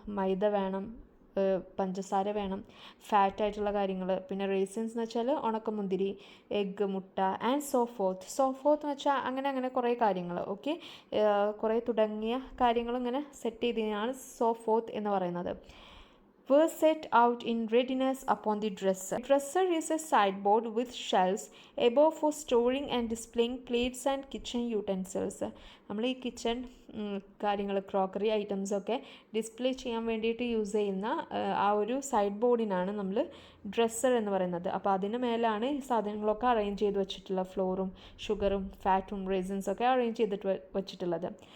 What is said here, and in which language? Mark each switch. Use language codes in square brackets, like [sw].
[ml] മൈദ വേണം, പഞ്ചസാര വേണം, ഫാറ്റായിട്ടുള്ള കാര്യങ്ങൾ, പിന്നെ റേസിൻസ് എന്ന് വെച്ചാൽ ഉണക്കമുന്തിരി, എഗ്ഗ്, മുട്ട ആൻഡ് സോ ഫോർത്ത് എന്ന് വെച്ചാൽ അങ്ങനെ കുറേ കാര്യങ്ങൾ. ഓക്കെ, കുറേ തുടങ്ങിയ കാര്യങ്ങൾ ഇങ്ങനെ സെറ്റ് ചെയ്തതിനാണ് സോ ഫോർത്ത് എന്ന് പറയുന്നത്. [en] were set out in readiness upon the dresser. The dresser is a sideboard with shelves above for storing and displaying plates and kitchen utensils. [ml] നമ്മൾ ഈ കിച്ചൺ കാര്യങ്ങൾ, ക്രോക്കറി ഐറ്റംസൊക്കെ ഡിസ്പ്ലേ ചെയ്യാൻ വേണ്ടിയിട്ട് യൂസ് ചെയ്യുന്ന ആ ഒരു സൈഡ് ബോർഡിനാണ് നമ്മൾ ഡ്രസ്സർ എന്ന് പറയുന്നത്. അപ്പോൾ അതിന് മേലാണ് ഈ സാധനങ്ങളൊക്കെ അറേഞ്ച് ചെയ്ത് വെച്ചിട്ടുള്ള, ഫ്ലോറും ഷുഗറും ഫാറ്റും റേസിൻസൊക്കെ അറേഞ്ച് ചെയ്തിട്ട് വെച്ചിട്ടുള്ളത്.